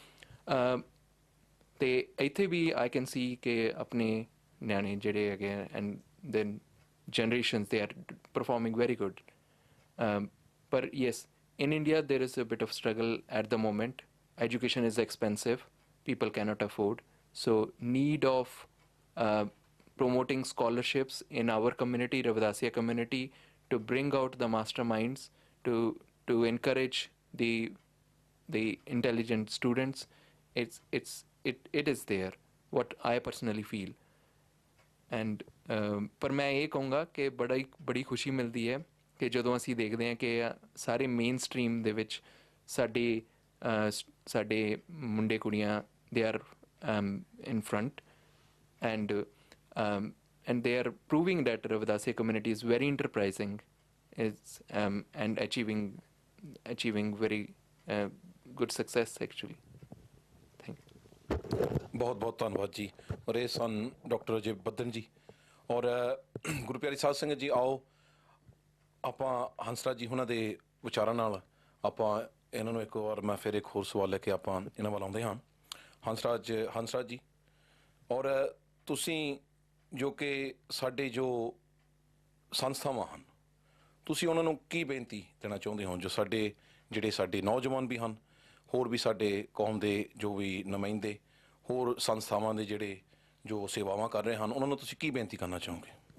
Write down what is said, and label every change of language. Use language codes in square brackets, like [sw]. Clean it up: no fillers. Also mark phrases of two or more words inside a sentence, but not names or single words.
[pa] ਅਤੇ ਇੱਥੇ ਵੀ [en] I can see [pa] ਕਿ ਆਪਣੇ ਨਿਆਣੇ ਜਿਹੜੇ ਹੈਗੇ [en] and then generations they are performing very good. [pa] ਪਰ ਯੈਸ, [en] in India there is a bit of struggle at the moment. Education is expensive, people cannot afford, so need of promoting scholarships in our community, Ravidasiya community, to bring out the masterminds, to encourage the intelligent students. It is there, what I personally feel. [pa] And ਪਰ ਮੈਂ ਇਹ ਕਹੂੰਗਾ ਕਿ ਬੜੀ ਖੁਸ਼ੀ ਮਿਲਦੀ ਹੈ ਕਿ ਜਦੋਂ ਅਸੀਂ ਦੇਖਦੇ ਹਾਂ ਕਿ ਸਾਰੇ [en] main stream [pa] ਦੇ ਵਿੱਚ ਸਾਡੇ ਮੁੰਡੇ ਕੁੜੀਆਂ [en] they are in front, and they are proving that Ravidasiya community is very enterprising, and achieving very good success actually. Thank you. [pa] ਬਹੁਤ ਬਹੁਤ ਧੰਨਵਾਦ ਜੀ। ਔਰ ਇਹ ਸਨ ਡਾਕਟਰ ਅਜੇ ਬੱਦਨ ਜੀ ਔਰ ਗੁਰੂ ਪਿਆਰੀ ਸਾਧ ਸੰਗਤ ਜੀ। ਆਓ ਆਪਾਂ ਹੰਸਰਾਜ ਜੀ ਉਹਨਾਂ ਦੇ ਵਿਚਾਰਾਂ ਨਾਲ ਆਪਾਂ ਇਹਨਾਂ ਨੂੰ ਇੱਕ ਵਾਰ ਮੈਂ ਫਿਰ ਇੱਕ ਹੋਰ ਸਵਾਲ ਲੈ ਕੇ ਆਪਾਂ ਇਹਨਾਂ ਵੱਲ ਆਉਂਦੇ ਹਾਂ। ਹੰਸਰਾਜ ਜੀ, ਔਰ ਤੁਸੀਂ ਜੋ ਕਿ ਸਾਡੇ ਜੋ ਸੰਸਥਾਵਾਂ ਹਨ, ਤੁਸੀਂ ਉਹਨਾਂ ਨੂੰ ਕੀ ਬੇਨਤੀ ਦੇਣਾ ਚਾਹੁੰਦੇ ਹੋ, ਜੋ ਸਾਡੇ ਨੌਜਵਾਨ ਵੀ ਹਨ, ਹੋਰ ਵੀ ਸਾਡੇ ਕੌਮ ਦੇ ਜੋ ਵੀ ਨੁਮਾਇੰਦੇ ਹੋਰ ਸੰਸਥਾਵਾਂ ਦੇ ਜਿਹੜੇ ਜੋ ਸੇਵਾਵਾਂ ਕਰ ਰਹੇ ਹਨ, ਉਹਨਾਂ ਨੂੰ ਤੁਸੀਂ ਕੀ ਬੇਨਤੀ ਕਰਨਾ ਚਾਹੋਗੇ?